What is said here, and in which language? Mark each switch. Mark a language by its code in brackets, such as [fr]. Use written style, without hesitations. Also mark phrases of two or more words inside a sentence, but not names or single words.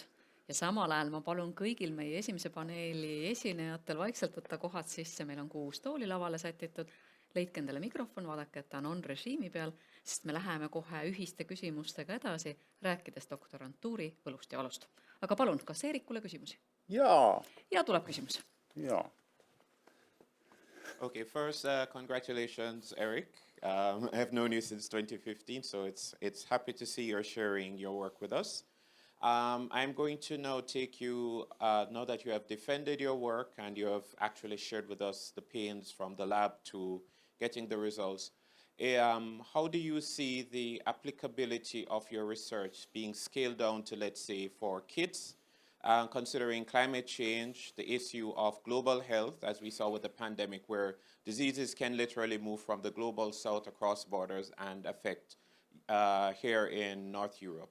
[et] Ja samal ajal ma palun kõigil meie esimese paneeli esinejatel vaikselt võtta kohad sisse. Meil on 6 tooli lavale sätitud. Leidke endale mikrofon, vaadake, et ta on režiimi peal, sest me läheme kohe ühiste küsimustega edasi, rääkides doktorantuuri võlust ja valust. Aga palun, kas Eerikule küsimusi? Jaa. Ja tuleb küsimus. Jaa. [en] Okay, first, congratulations, Eric. I have known you since 2015, so it's happy to see you're sharing your work with us. I'm going to now take you, now that you have defended your work and you have actually shared with us the pains from the lab to getting the results, how do you see the applicability of your research being scaled down to, let's say, for kids, considering climate change, the issue of global health, as we saw with the pandemic, where diseases can literally move from the global south across borders and affect here in North Europe?